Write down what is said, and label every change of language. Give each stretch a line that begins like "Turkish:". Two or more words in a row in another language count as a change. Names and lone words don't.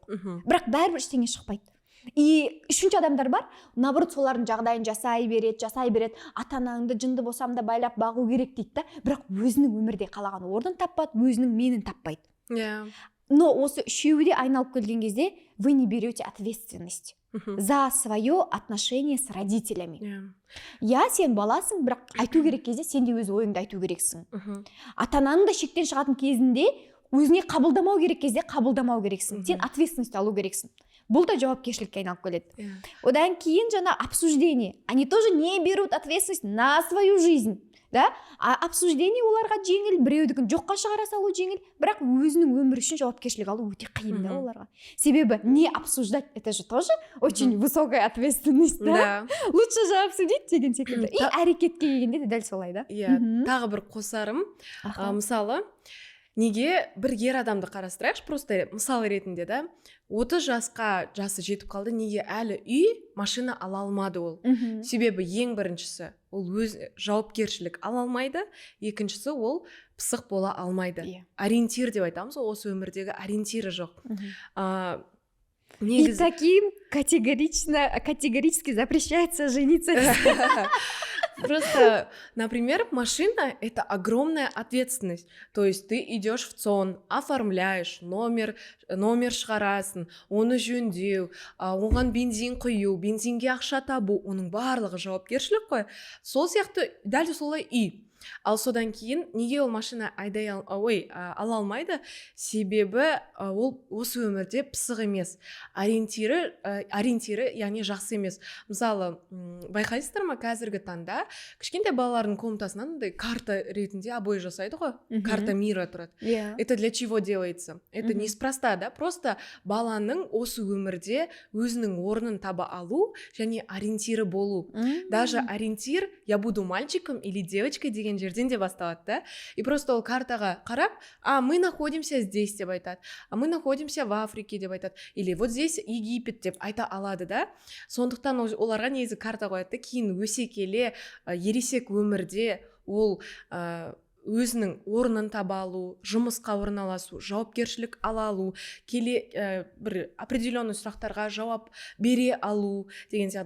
Kazakh: Бірақ бәрібір ештеңе шықпайды. И үшінші адамдар бар, наоборот солардың жағдайын жасай береді, ата анаңды жынды болсам да байлап бағу керек дейді да, бірақ өзінің өмірде қалаған орнын таппады, өзінің менін таппайды.
Russian: Но
Kazakh: осы үшеуі де айналып келген кезде
Russian: вы не берете ответственность за свое отношение с родителями.
Kazakh: Сен баласың, бірақ айту керек кезде сен де өз ойыңды айту керексің. Ата ананың да шектен шығатын кезінде өзіне қабылдамау керек кезде қабылдамау керексің. Сен ответственность алу керексің. Бұл да жауапкершілікке айналып келеді. Одан кейін жаңа обсуждение.
Russian: Они тоже не берут ответственность на свою жизнь. Да? А обсуждение
Kazakh: оларға жеңіл, біреудікін жоққа шығара салу жеңіл, бірақ өзінің өмірі үшін жауапкершілік алу өте қиын да оларға.
Russian: Себебі не обсуждать, это же тоже очень высокая ответственность, да? Лучше же обсудить
Kazakh: деген секілді. И әрекетке келгенде де дәл солай да. Тағы бір қосарым. Мысалы, неге бір ер адамды қарастырайықшы, просто мысал ретінде да, 30 жасқа жасы жетіп қалды, неге әлі үй, машина ала алмады ол. Себебі ең біріншісі, ол өз жауапкершілік ала алмайды, екіншісі ол пысық бола алмайды. Ориентир деп айтамыз, осы өмірдегі ориентирі жоқ.
Russian: И таким категорически запрещается жениться. Просто, например, машина – это огромная ответственность. То есть ты идешь в ЦОН, оформляешь,
Kazakh: номер шығарасың, оны жөндеу, оған бензин құю, бензинге ақша табу, оның барлығы жауапкершілік қой. Сол сияқты дәл солай үй. Ал содан кейін неге ол машина ала алмайды? Себебі ол осы өмірде пысық емес. Ориентирі, яғни жақсы емес. Мысалы, байқайсыздар ма, қазіргі таңда кішкентай балалардың комнатасынан карта ретінде обой жасайды ғой.
Russian: Карта мира
Kazakh: тұрады.
Russian: Это для чего делается? Это неспроста, да?
Kazakh: Просто баланың осы өмірде өзінің орнын таба алу және ориентирі болу.
Russian: Даже ориентир, я буду мальчиком или девочкой
Kazakh: деген жерден де басталады,
Russian: да?
Kazakh: И просто ол картаға қарап,
Russian: мы находимся здесь
Kazakh: деп айтады,
Russian: мы находимся в Африке
Kazakh: деп айтады,
Russian: или вот здесь Египет
Kazakh: деп айта алады,
Russian: да?
Kazakh: Сондықтан оларға негізі карта қояды, кейін өсе келе ересек өмірде ол өзінің орнын таба алу, жұмысқа орналасу, жауапкершілік ала алу, бір определенный сұрақтарға жауап бере алу деген сияқты.